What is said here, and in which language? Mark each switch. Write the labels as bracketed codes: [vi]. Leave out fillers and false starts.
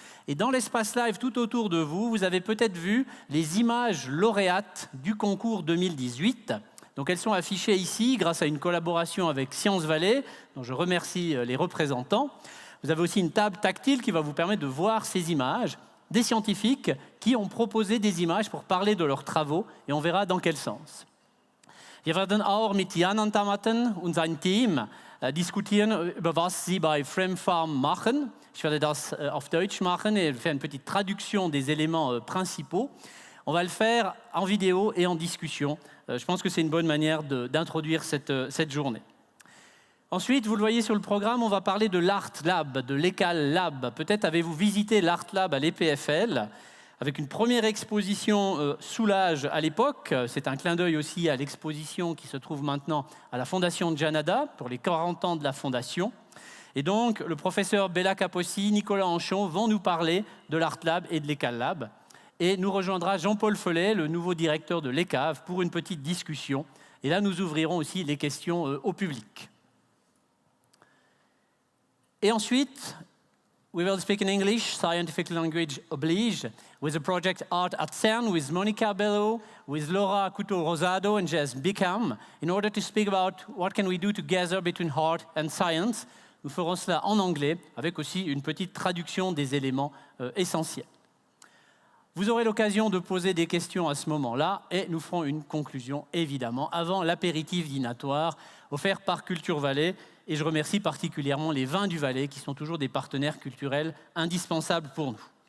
[fr] Et dans l'espace live tout autour de vous, vous avez peut-être vu les images lauréates du concours 2018. Donc elles sont affichées ici grâce à une collaboration avec Sciences Vallée, dont je remercie les représentants. Vous avez aussi une table tactile qui va vous permettre de voir ces images, des scientifiques qui ont proposé des images pour parler de leurs travaux, et on verra dans quel sens. [de] Wir werden auch mit Jan Antamatan und sein Team diskutieren, über was sie bei Fremfarm machen. Je werde das auf Deutsch machen [fr] et faire une petite traduction des éléments principaux. On va le faire en vidéo et en discussion. Je pense que c'est une bonne manière d'introduire cette journée. Ensuite, vous le voyez sur le programme, on va parler de l'Art Lab, de l'ECAL Lab. Peut-être avez-vous visité l'Art Lab à l'EPFL, avec une première exposition Soulage à l'époque. C'est un clin d'œil aussi à l'exposition qui se trouve maintenant à la Fondation Janada, pour les 40 ans de la Fondation. Et donc, le professeur Bella Capossi, Nicolas Anchon vont nous parler de l'Art Lab et de l'ECAL Lab. Et nous rejoindra Jean-Paul Follet, le nouveau directeur de l'ECAV, pour une petite discussion. Et là, nous ouvrirons aussi les questions au public. Et ensuite, [en] we will speak in English, scientific language oblige, with the project Art at CERN, with Monica Bello, with Laura Couto-Rosado and Jess Bickham, in order to speak about what can we do together between art and science. [fr] Nous ferons cela en anglais, avec aussi une petite traduction des éléments essentiels. Vous aurez l'occasion de poser des questions à ce moment-là, et nous ferons une conclusion, évidemment, avant l'apéritif dînatoire offert par Culture Valais. Et je remercie particulièrement les vins du Valais, qui sont toujours des partenaires culturels indispensables pour nous.